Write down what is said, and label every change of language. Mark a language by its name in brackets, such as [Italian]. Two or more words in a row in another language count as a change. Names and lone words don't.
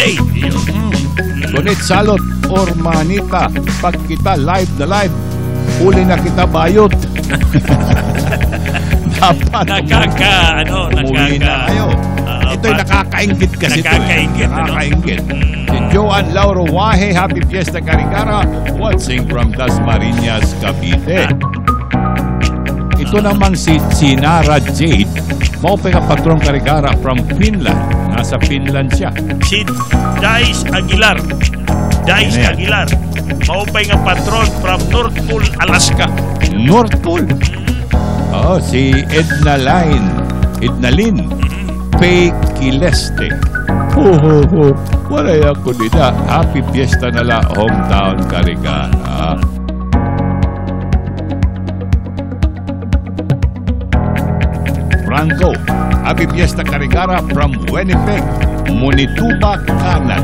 [Waray] Gunit salot or manita, pag kita live na live, uli na kita bayot. [Filipino] Dapat umuwi na kayo. Ito'y nakakaingit kasi. Nakakaingit. [English] Si Joan Lauro Wahe, Happy Fiesta Karigara, watching from Dasmariñas, Cavite. [Filipino] Ito namang si Sinara Jade, [Waray] maupay nga patron Karigara from Finland. [Filipino] Nasa Finland siya. Si Dice Aguilar, [Waray] maupay nga patron from North Pole, Alaska. North Pole? Si Ednalyn Faye Kileste. Walay ako nila. [English] Happy Fiesta nala, hometown Karigara. Franco, Happy Fiesta Karigara from Winnipeg, Manitoba, Canada.